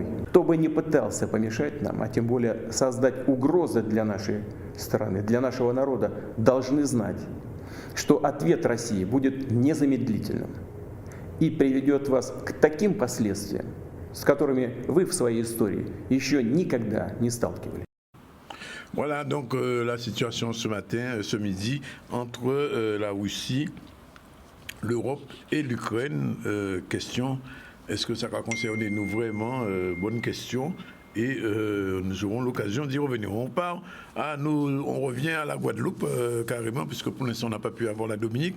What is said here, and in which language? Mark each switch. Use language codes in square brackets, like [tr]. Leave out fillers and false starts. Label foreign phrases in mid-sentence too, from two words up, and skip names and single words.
[ru] Кто бы ни пытался помешать нам, а тем более создать угрозы для нашей страны, для нашего народа, должны знать, что ответ России будет незамедлительным и приведет вас к таким последствиям, с которыми вы в своей истории еще никогда не сталкивались. [fr] Voilà donc la situation ce matin, ce midi, entre la Russie, l'Europe et l'Ukraine. Question, est-ce que ça va concerner nous vraiment? Bonne question. Et nous aurons l'occasion d'y revenir. On revient à la Guadeloupe carrément, puisque pour l'instant on n'a pas pu avoir la Dominique.